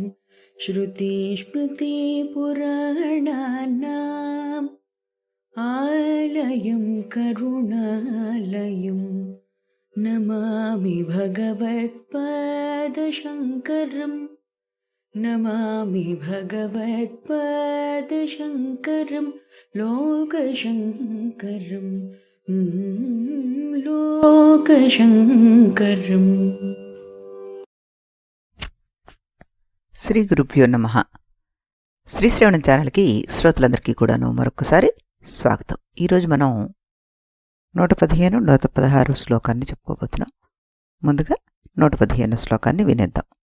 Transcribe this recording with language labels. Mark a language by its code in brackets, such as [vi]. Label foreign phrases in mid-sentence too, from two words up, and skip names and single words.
[sa] श्रुतिस्मृतिपुराणानाम् आलयं करुणालयम् नमामि भगवत्पादशङ्करम् नमामि भगवत्पादशङ्करं लोकशङ्करं लोकशङ्करम्। శ్రీ గురుభ్యో నమః. [te] శ్రీ శ్రవణం ఛానల్కి శ్రోతలందరికీ కూడాను మరొకసారి స్వాగతం. ఈరోజు మనం 115, 116 శ్లోకాన్ని చెప్పుకోబోతున్నాం. ముందుగా 115 శ్లోకాన్ని వినేద్దాం.